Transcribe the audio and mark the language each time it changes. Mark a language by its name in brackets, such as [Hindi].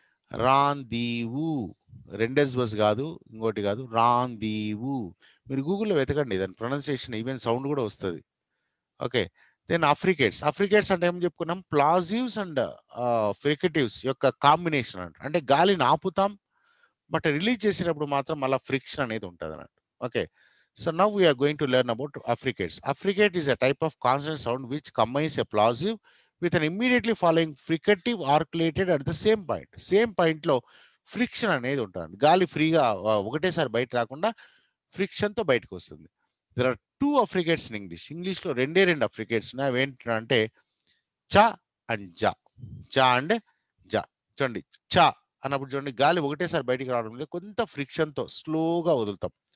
[Telugu] రాందీవు. రెండెస్ bus కాదు, ఇంకోటి కాదు, రాందీవు. మీరు గూగుల్లో వెతకండి, దాని ప్రొనౌన్సియేషన్ ఈవెన్ సౌండ్ కూడా వస్తుంది. Okay, then అఫ్రికేట్స్. అఫ్రికేట్స్ అంటే ఏం చెప్పుకున్నాం? ప్లాజివ్స్ అండ్ ఫ్రికేటివ్స్ యొక్క కాంబినేషన్ అంట. అంటే గాలిని ఆపుతాం, బట్ రిలీజ్ చేసేటప్పుడు మాత్రం మళ్ళీ ఫ్రిక్షన్ అనేది ఉంటుంది అన్నట్టు. [English] Okay, so now we are going to learn about affricates. Affricate is a type of consonant sound which combines a plosive with an immediately following fricative articulated at the same point. [Telugu] Same point లో friction అనేది ఉంటుంది. గాలి ఫ్రీగా ఒకటేసారి బయట రాకుండా ఫ్రిక్షన్తో బయటకు వస్తుంది. [English] There are 2 affricates in English. [Telugu] ఇంగ్లీష్లో రెండే 2 అఫ్రికేట్స్ ఉన్నాయి. అవి ఏంటంటే చ అండ్ జ. చ అండ్ జ. చూడండి, చ అన్నప్పుడు చూడండి గాలి ఒకటేసారి బయటికి రావడం లేదు, కొంత ఫ్రిక్షన్తో స్లోగా వదులుతాం.